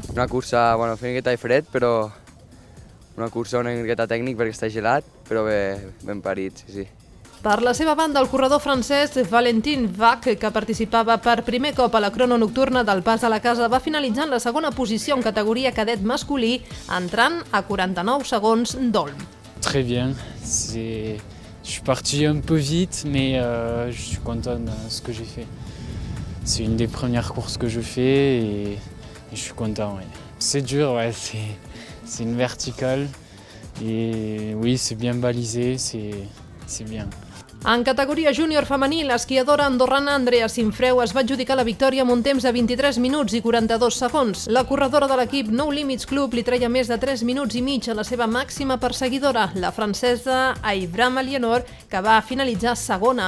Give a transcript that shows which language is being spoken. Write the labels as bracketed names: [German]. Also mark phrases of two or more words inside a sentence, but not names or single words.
[Catalan] Una cursa, una miqueta de fred, però una cursa una miqueta tècnic perquè està gelat, però ben parit, sí. Per la seva banda, el corredor francès Valentin Vac, que participava per primer cop a la crono nocturna del Pas de la Casa, va finalitzar en la segona posició en categoria cadet masculí, entrant a 49 segons d'Olm. [French] Très bien. Je suis parti un peu vite, mais je suis content de ce que j'ai fait. C'est une des premières courses que je fais et je suis content. Ouais. C'est dur, ouais, c'est une verticale et oui, c'est bien balisé, c'est bien. [Catalan] En categoria júnior femení, l'esquiadora andorrana Andrea Sinfreu es va adjudicar la victòria amb un temps de 23 minuts i 42 segons. La corredora de l'equip No Limits Club li treia més de 3 minuts i mig a la seva màxima perseguidora, la francesa Aivram Alienor, que va finalitzar segona.